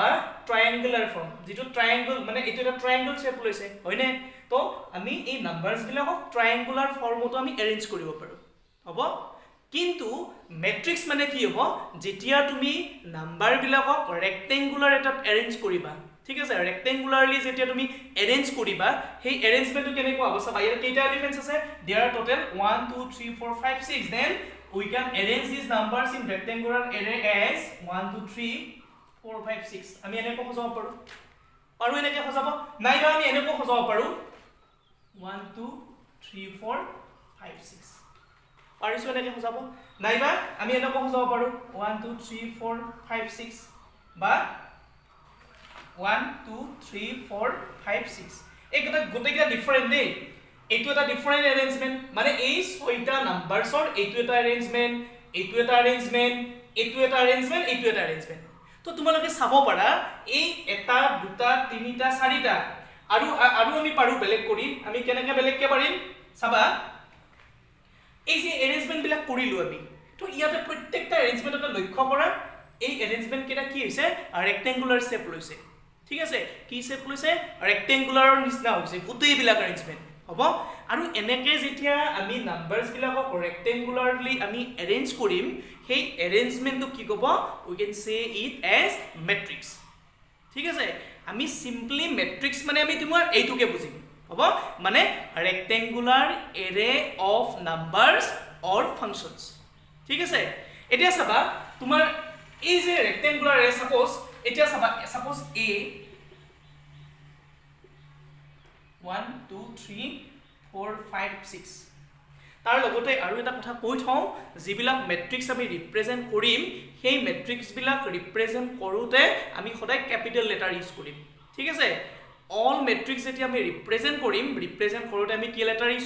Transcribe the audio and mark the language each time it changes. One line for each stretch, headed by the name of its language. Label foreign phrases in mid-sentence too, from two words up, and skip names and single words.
English: triangular form
Assamese: যেটো ট্ৰায়াঙ্গল মানে এটো এটা
English: triangle shape
Assamese: লৈছে হয়নে তো আমি এই নাম্বাৰস বিলাকক ট্ৰায়াঙ্গুলাৰ ফৰ্মতো আমি arrange কৰিব পাৰো হ'ব কিন্তু ম্যাট্ৰিক্স মানে কি হ'ব যেতিয়া তুমি নাম্বাৰ বিলাকক ৰেক্টেঙ্গুলাৰ এটাত arrange কৰিবা ঠিক আছে ৰেক্টেঙ্গুলাৰলি যেতিয়া তুমি arrange কৰিবা সেই arrangementটো কেনেকৈ হ'ব চাবা ইয়াৰ কেইটা এলিমেন্টস আছে
English: there are total 1 2 3 4 5 6 then we can arrange these numbers in rectangular array as
Assamese: 1 2 3 4 5 6 আমি এনেকৈ সজাব পাৰো আৰু এনেকৈ সজাব নাইবা আমি এনেকৈ সজাব পাৰো 1 2 3 4 5 6 পাৰিছো এনেকৈ সজাব নাইবা আমি এনেকৈ সজাব পাৰো 1 2 3 4 5 6 বা 1 2 3 4 5 6 একটা গোটেইটা ডিফারেন্ট দেই এইটো এটা
English: different arrangement
Assamese: মানে এই ছয়টা নাম্বাৰছৰ এইটো এটা অ্যারেঞ্জমেন্ট এইটো এটা অ্যারেঞ্জমেন্ট এইটো এটা অ্যারেঞ্জমেন্ট এইটো এটা অ্যারেঞ্জমেন্ট তো তোমালোকে চাব পাৰা এই এটা দুটা তিনিটা চাৰিটা আৰু আমি পাৰো বেলেগ কৰি আমি কেনেকৈ বেলেগকে পাৰিম চাবা এই যে অ্যারেঞ্জমেন্ট বিলাক কৰিলো আমি তো ইয়াতে প্ৰত্যেকটা অ্যারেঞ্জমেন্টত লক্ষ্য কৰা এই অ্যারেঞ্জমেন্ট কেটা কি হৈছে ৰেক্টেঙ্গুলাৰ শেপ লৈছে ঠিক আছে কি শেপ লৈছে ৰেক্টেঙ্গুলাৰৰ নিচিনা হৈছে গোটেই বিলাক অ্যারেঞ্জমেন্ট হ'ব আৰু এনেকৈ যেতিয়া আমি নাম্বাৰস বিলাকক ৰেক্টেঙ্গুলাৰলি আমি arrange কৰিম সেই arrangementটো কি ক'ব
English: we can say it as matrix
Assamese: ঠিক আছে আমি
English: simply matrix
Assamese: মানে আমি তোমাৰ এইটোকে বুজিম হ'ব মানে
English: rectangular array of numbers or functions
Assamese: ঠিক আছে এতিয়া চাবা তোমাৰ এই যে
English: rectangular array
Assamese: এতিয়া চাবা
English: suppose a
Assamese: 1 2 3 4 5 6 তাৰ লগতে আৰু এটা কথা কৈ থওঁ যিবিলাক মেট্ৰিক্স আমি ৰিপ্ৰেজেন্ট কৰিম সেই মেট্ৰিক্স বিলাক ৰিপ্ৰেজেন্ট কৰোতে আমি সদায়
English: capital letter use
Assamese: কৰিম ঠিক আছে
English: all matrix
Assamese: যেতিয়া আমি ৰিপ্ৰেজেন্ট কৰোতে আমি কি
English: letter use